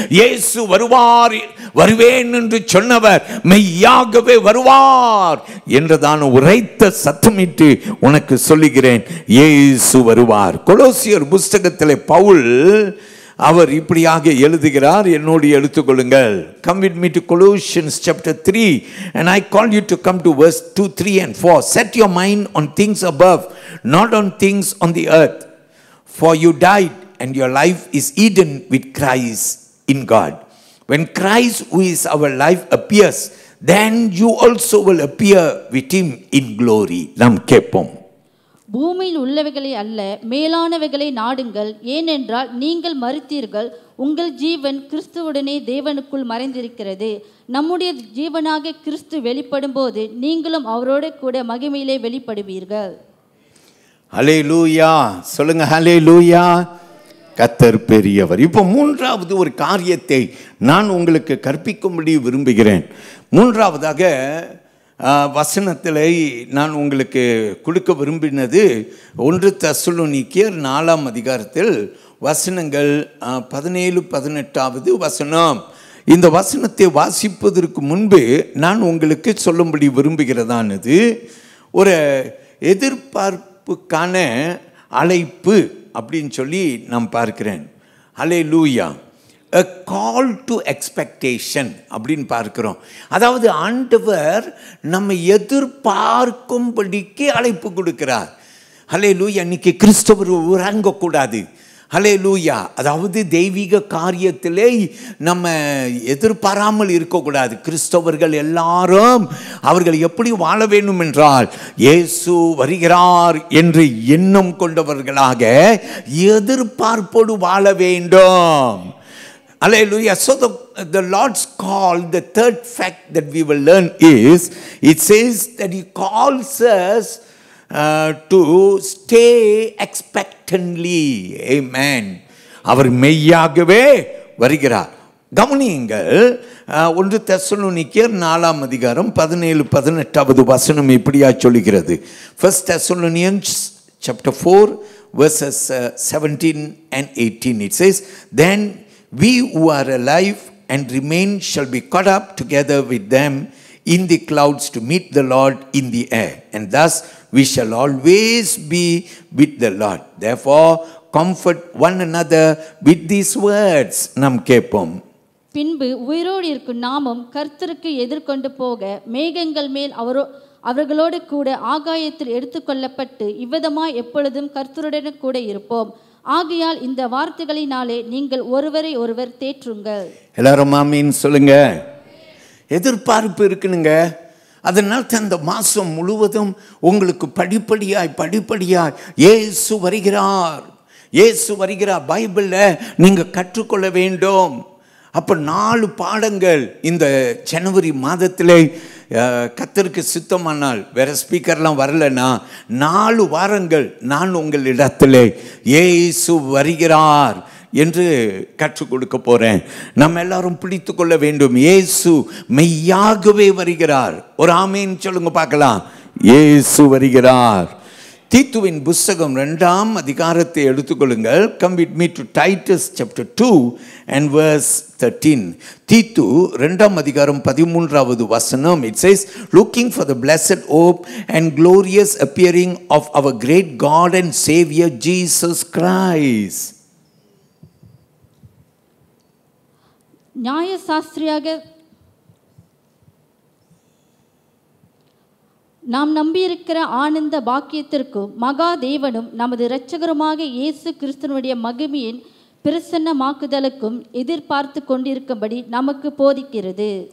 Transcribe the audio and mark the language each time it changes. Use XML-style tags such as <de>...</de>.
<ta>இயேசு வருவார், வருவேன் என்று சொன்னவர் மெய்யாகவே வருவார் என்றுதான் உரைத்த சத்தமிட்டு உனக்கு சொல்லுகிறேன். இயேசு வருவார். கொலோசியர் புஸ்தகத்திலே பவுல் அவர் இப்படியாக எழுதுகிறார். என்னோடு எடுத்துக்கொள்ளுங்கள்.</ta> <en>Come with me to Colossians chapter 3 and I call you to come to verse 2, 3 and 4. Set your mind on things above, not on things on the earth. For you died and your life is hidden with Christ in God. When Christ, who is our life, appears, then you also will appear with him in glory.</en> <ta>நாம் கேட்போம். பூமியில் உள்ளவைகளை அல்ல, மேலானவைகளை நாடுங்கள். ஏனென்றால் நீங்கள் மரித்தீர்கள், உங்கள் ஜீவன் கிறிஸ்துவுடனே தேவனுக்குள் மறைந்திருக்கிறது. நம்முடைய ஜீவனாக கிறிஸ்து வெளிப்படும் போது நீங்களும் அவரோட கூட மகிமையிலே வெளிப்படுவீர்கள். ஹல்லேலூயா. சொல்லுங்க ஹல்லேலூயா. கர்த்தர் பெரியவர். இப்போ மூன்றாவது ஒரு காரியத்தை நான் உங்களுக்கு கற்பிக்கும்படி விரும்புகிறேன். மூன்றாவதாக வசனத்தில் நான் உங்களுக்கு கொடுக்க விரும்பினது 1 தெசலோனிக்கேயர் 4ஆம் அதிகாரத்தில் வசனங்கள் 17, 18வது வசனம். இந்த வசனத்தை வாசிப்பதற்கு முன்பு நான் உங்களுக்கு சொல்லும்படி விரும்புகிறதானது ஒரு எதிர்பார்ப்புக்கான அழைப்பு அப்படின்னு சொல்லி நான் பார்க்கிறேன். ஹல்லேலூயா.</ta> <en>A call to expectation</en> <ta>அப்படின்னு பார்க்கிறோம். அதாவது ஆண்டவர் நம்ம எதிர்பார்க்கும்படிக்கு அழைப்பு கொடுக்கிறார். ஹல்லேலூயா. இன்னைக்கு கிறிஸ்தவர் உறங்கக்கூடாது. ஹல்லேலூயா. அதாவது தெய்வீக காரியத்திலே நம்ம எதிர்பாராமல் இருக்கக்கூடாது. கிறிஸ்தவர்கள் எல்லாரும் அவர்கள் எப்படி வாழ வேண்டும் என்றால், இயேசு வருகிறார் என்று எண்ணம் கொண்டவர்களாக எதிர்பார்ப்போடு வாழ வேண்டும்.</ta> <en>Hallelujah. So the Lord's call, the third fact that we will learn is, it says that He calls us to stay expectantly.</en> <ta>Amen. அவர் மெய்யாகவே வருகிறார். கவனியுங்கள், 1 தெசலோனிக்கேயர் 4ஆம் அதிகாரம் 17-18 வசனம் இப்படியா சொல்லுகிறது.</ta> <en>1 Thessalonians chapter 4 verses 17 and 18. It says, then we who are alive and remain shall be caught up together with them in the clouds to meet the Lord in the air, and thus we shall always be with the Lord. Therefore comfort one another with these words.</en> <ta>நாம் கேட்போம். பின்பு உயிரோடு இருக்கும் நாமும் கர்த்தருக்கு எதிர்கொண்டு போக மேகங்கள் மேல் அவர்களோடு கூட ஆகாயத்தில் எடுத்துக்கொள்ளப்பட்டு இவ்விதமாய் எப்பொழுதும் கர்த்தருடன் கூட இருப்போம். ஆகையால் இந்த வார்த்தைகளினாலே நீங்கள் ஒருவரை ஒருவர் தேற்றுங்கள். எல்லாரும் ஆமீன் சொல்லுங்க. எதிர்பார்ப்பு இருக்குனுங்க. அதனால் அந்த மாதம் முழுவதும் உங்களுக்கு படிப்படியாய் இயேசு வருகிறார், இயேசு வருகிறார் பைபிளில் நீங்கள் கற்றுக்கொள்ள வேண்டும். அப்போ 4 பாடங்கள் இந்த ஜனவரி மாதத்திலே கர்த்தருக்கு சித்தமானால், வேற ஸ்பீக்கர்லாம் வரலன்னா 4 வாரங்கள் நான் உங்களிடத்திலே இயேசு வருகிறார் என்று கற்றுக் கொடுக்க போறேன். நம்ம எல்லாரும் பிடித்து கொள்ள வேண்டும். இயேசு மெய்யாகவே வருகிறார். ஒரு ஆமீன் சொல்லுங்க பார்க்கலாம். இயேசு வருகிறார். தீத்துவின் புஸ்தகம் 2ஆம் அதிகாரத்தை எடுத்துக்கொள்ளுங்கள்.</ta> <en>Come with me to Titus chapter 2 and verse 13.</en> <ta>தீத்து 2ஆம் அதிகாரம் 13வது வசனம்.</ta> <en>It says, looking for the blessed hope and glorious appearing of our great God and Savior Jesus Christ.</en> <ta>நியாய சாஸ்திரியாக நாம் நம்பியிருக்கிற ஆனந்த பாக்கியத்திற்கும் மகா தேவனும் நமது இரட்சகருமாக இயேசு கிறிஸ்துவனுடைய மகிமையின் பிரசன்னமாக்குதலுக்கும் எதிர்பார்த்து கொண்டிருக்கும்படி நமக்கு போதிக்கிறது.</ta>